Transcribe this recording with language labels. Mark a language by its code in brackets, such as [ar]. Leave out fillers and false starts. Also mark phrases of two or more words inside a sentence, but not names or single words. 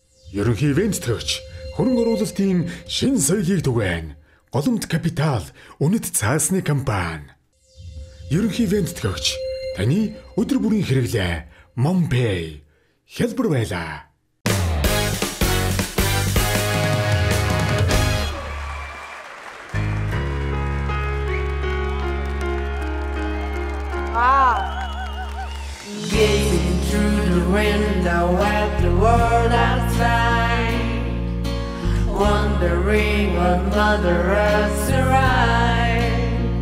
[mn] Ерөнхий ивент төгч хөрөнгө оруулалтын шинэ соёлыг түгээн. Голомт капитал үнэт цаасны компани. Ерөнхий ивент төгч таны өдөр бүрийн хэрэглээ MonPay хэлбэр байлаа. [en] Gazing through the window at the world outside, wondering what Mother Earth's right,